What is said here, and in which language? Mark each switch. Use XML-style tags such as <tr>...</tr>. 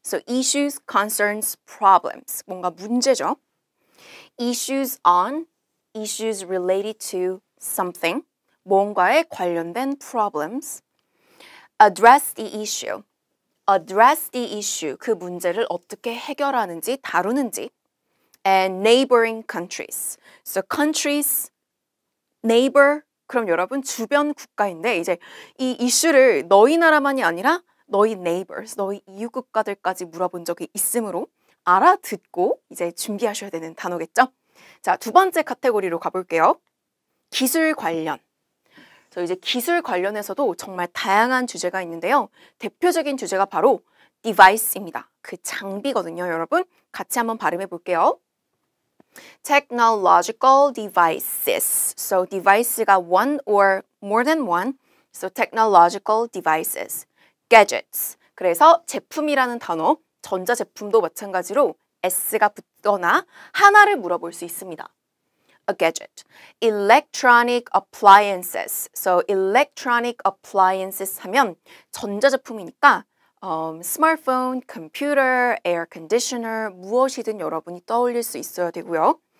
<en>So issues, concerns, problems.</en> <ko>뭔가 문제죠.</ko> <en>Issues on, issues related to something.</en> <ko>뭔가에 관련된 problems.</ko> <en>Address the issue. Address the issue.</en> <ko>그 문제를 어떻게 해결하는지, 다루는지.</ko> <en>And neighboring countries. So countries, neighbor.</en> <ko>그럼 여러분 주변 국가인데 이제 이 이슈를 너희 나라만이 아니라 너희 neighbors, 너희 이웃 국가들까지 물어본 적이 있으므로 알아듣고 이제 준비하셔야 되는 단어겠죠? 자, 두 번째 카테고리로 가볼게요. 기술 관련. 이제 기술 관련해서도 정말 다양한 주제가 있는데요. 대표적인 주제가 바로 device입니다. 그 장비거든요, 여러분. 같이 한번 발음해 볼게요.</ko> <en>Technological devices. So device가 one or more than one. So technological devices. Gadgets.</en> <ko>그래서 제품이라는 단어, 전자제품도 마찬가지로 S가 붙거나 하나를 물어볼 수 있습니다.</ko> <en>A gadget. Electronic appliances.</en> <ko>So electronic appliances 하면 전자제품이니까 스마트폰, 컴퓨터, 에어 컨디셔너 무엇이든 여러분이 떠올릴 수 있어야 되고요.</ko>